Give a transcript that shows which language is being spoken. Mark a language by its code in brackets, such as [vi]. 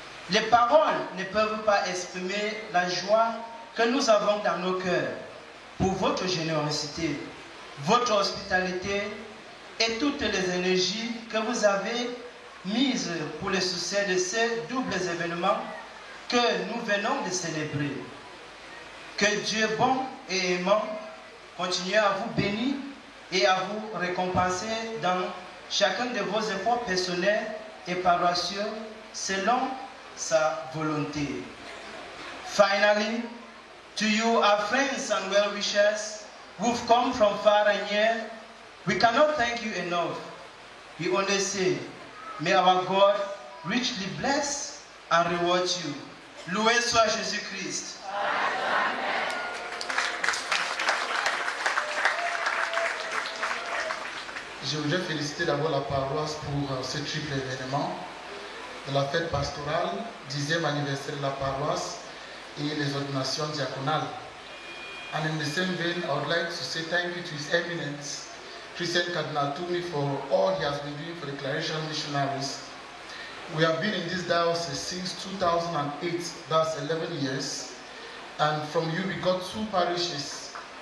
[fr] Les paroles ne peuvent pas exprimer la joie que nous avons dans nos cœurs pour votre générosité, votre hospitalité et toutes les énergies que vous avez mises pour le succès de ces doubles événements que nous venons de célébrer. Que Dieu bon et aimant continue à vous bénir et à vous récompenser dans chacun de vos efforts personnels et paroissiaux selon sa volonté. [en] Finally, to you, our friends and well-wishers who've come from far and near, we cannot thank you enough. We only say, may our God richly bless and reward you. [fr] Loué soit Jésus-Christ. Je voudrais féliciter d'abord la paroisse pour ce triple événement de la fête pastorale, 10e anniversaire de la paroisse et les ordinations diaconales. [en] And in the same vein, I would like to say thank you to His Eminence, Christian Cardinal Toumi, for all he has been doing for the Claretian missionaries. We have been in this diocese since 2008, that's 11 years. And from you we got two parishes.